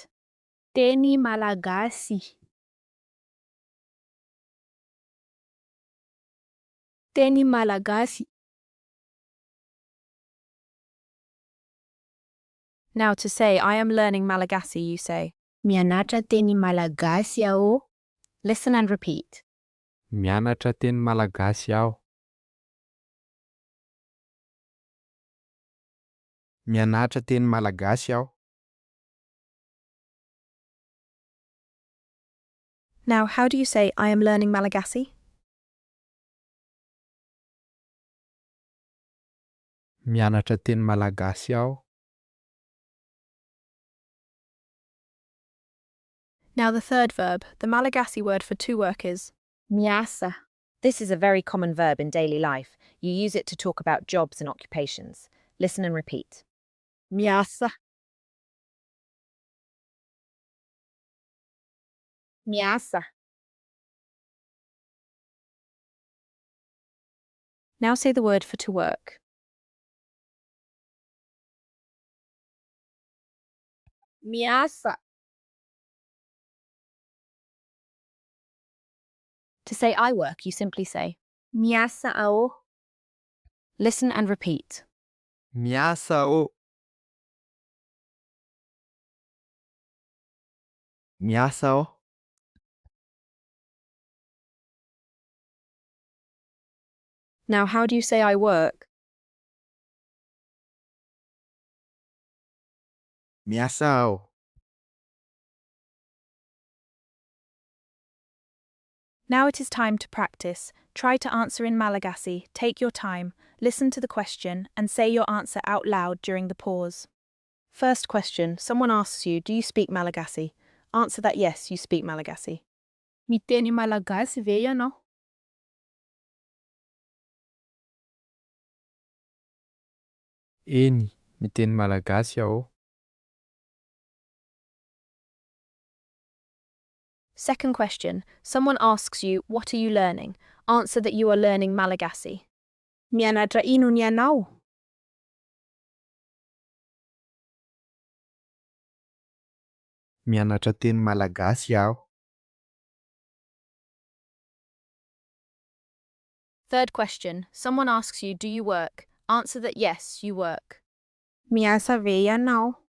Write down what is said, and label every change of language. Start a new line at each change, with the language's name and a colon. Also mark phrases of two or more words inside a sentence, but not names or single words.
Malagasy: Teny Malagasy. Teny Malagasy.
English: Now to say I am learning Malagasy, you say.
Malagasy: Mianatra teny Malagasy aho.
English: Listen and repeat.
Malagasy: Mianatra teny Malagasy aho. Mianatra teny Malagasy aho.
English: Now how do you say I am learning Malagasy?
Malagasy: Mianatra teny Malagasy aho.
English: Now the third verb, the Malagasy word for to work is.
Malagasy: Miasa.
English: This is a very common verb in daily life. You use it to talk about jobs and occupations. Listen and repeat.
Malagasy: Miasa. Miasa.
English: Now say the word for to work.
Malagasy: Miasa.
English: To say I work, you simply say.
Malagasy: Miasa aho.
English: Listen and repeat.
Malagasy: Miasa aho. Miasa aho.
English: Now how do you say I work?
Malagasy: Miasa aho.
English: Now it is time to practice. Try to answer in Malagasy. Take your time, listen to the question, and say your answer out loud during the pause. First question, someone asks you, do you speak Malagasy? Answer that yes, you speak Malagasy.
Malagasy: Miteny Malagasy ve ianao? Eny, miteny Malagasy aho.
English: Second question, someone asks you, what are you learning? Answer that you are learning Malagasy.
Malagasy: Mianatra ino ianao? Mianatra teny Malagasy aho.
English: Third question, someone asks you, do you work? Answer that yes, you work.
Malagasy: Miasa ve ianao?